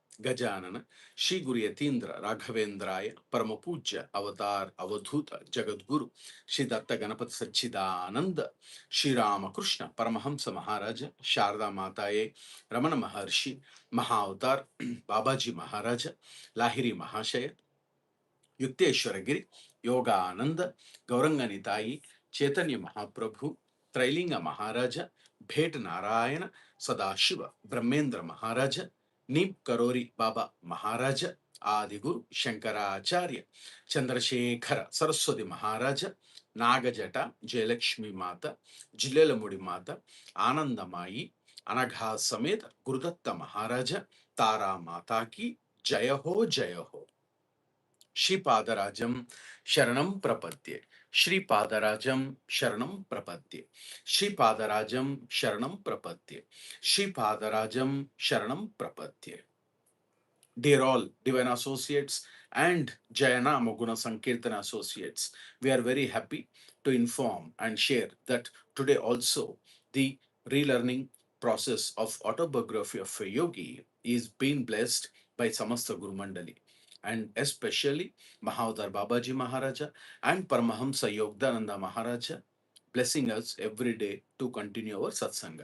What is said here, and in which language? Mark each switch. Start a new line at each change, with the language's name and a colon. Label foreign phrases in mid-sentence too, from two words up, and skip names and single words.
Sanskrit: Gajanana, Shri Guru Yatindra Raghavendraya, Paramapujya Avatar Avadhuta Jagadguru, Shri Datta Ganapati Sachidananda, Shri Ramakrishna Paramahamsa Maharaj, Sharda Mataye, Ramana Maharshi, Mahavatar Babaji Maharaj, Lahiri Mahasaya, Yukteswar Giri, Yogananda, Gauranga Nitai, Chaitanya Mahaprabhu, Trailinga Maharaja, Bhet Narayana, Sadashiva, Brahmendra Maharaja, Neem Karori Baba Maharaja, Adiguru, Shankaracharya, Chandrasekhara, Saraswati Maharaja, Nagajata, Jayalakshmi Mata, Jilelamudi Mata, Anandamayi, Anagha Sameta, Gurudatta Maharaja, Tara Mata ki, Jaya ho, Jaya ho. श्रीपादराजं शरणं प्रपद्ये. श्रीपादराजं शरणं प्रपद्ये। श्रीपादराजं शरणं प्रपद्ये. श्रीपादराजं शरणं प्रपद्ये.
English: Dear all divine associates and Jayana Guna Sankeerthana associates, we are very happy to inform and share that today also the relearning process of autobiography of a yogi is being blessed by Samastha Guru Mandali, and especially Mahavatar Babaji Maharaja and Paramahamsa Yogananda Maharaj, blessing us every day to continue our Satsanga.